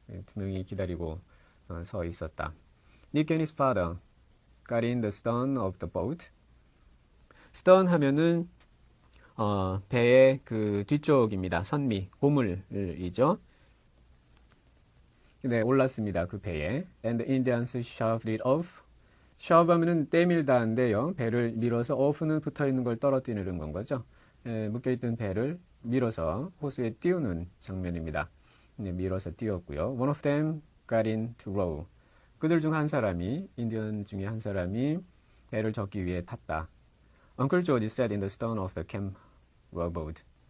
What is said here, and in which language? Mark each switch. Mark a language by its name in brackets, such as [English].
[Korean] 두 명이 기다리고 서 있었다. [English] Nick and his father got in the stern of the boat. [Korean] stern 하면은 배의 그 뒤쪽입니다. 선미, 고물이죠. 네, 올랐습니다. 그 배에. [English] And the Indians shoved it off. [Korean] shove 하면은 떼밀다인데요. 배를 밀어서 off는 붙어있는 걸 떨어뜨리는 건 거죠. 묶여있던 배를 밀어서 호수에 띄우는 장면입니다. 네, 밀어서 띄웠고요. [English] One of them got in to row. [Korean] 그들 중 한 사람이, 인디언 중에 한 사람이 배를 젓기 위해 탔다. [English] Uncle George sat in the stern of the camp rowboat.